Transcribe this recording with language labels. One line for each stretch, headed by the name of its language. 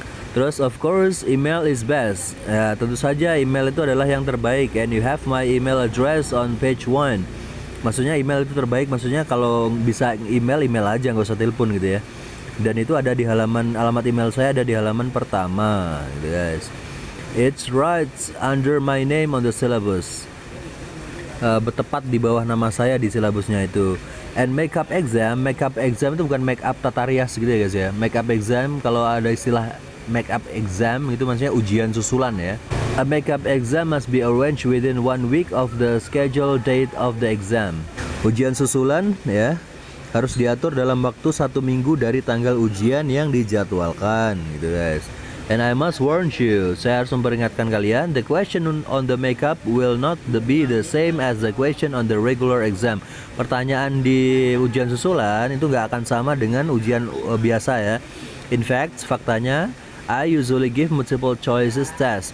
Indonesian: Terus
English: of course email is best,
Indonesian: ya, tentu saja email itu adalah yang terbaik.
English: And you have my email address on page 1.
Indonesian: Maksudnya email itu terbaik, maksudnya kalau bisa email aja, nggak usah telepon gitu ya. Dan itu ada di alamat email saya ada di halaman pertama gitu guys.
English: It's right under my name on the syllabus.
Indonesian: Bertepat di bawah nama saya di silabusnya itu. And makeup exam itu bukan make up tata rias gitu ya guys ya. Makeup exam, kalau ada istilah makeup exam itu maksudnya ujian susulan ya.
English: A makeup exam must be arranged within 1 week of the scheduled date of the exam.
Indonesian: Ujian susulan ya harus diatur dalam waktu 1 minggu dari tanggal ujian yang dijadwalkan gitu guys.
English: And I must warn you,
Indonesian: saya harus memperingatkan kalian,
English: the question on the makeup will not be the same as the question on the regular exam.
Indonesian: Pertanyaan di ujian susulan itu nggak akan sama dengan ujian biasa ya.
English: In fact, faktanya, I usually give multiple choices test.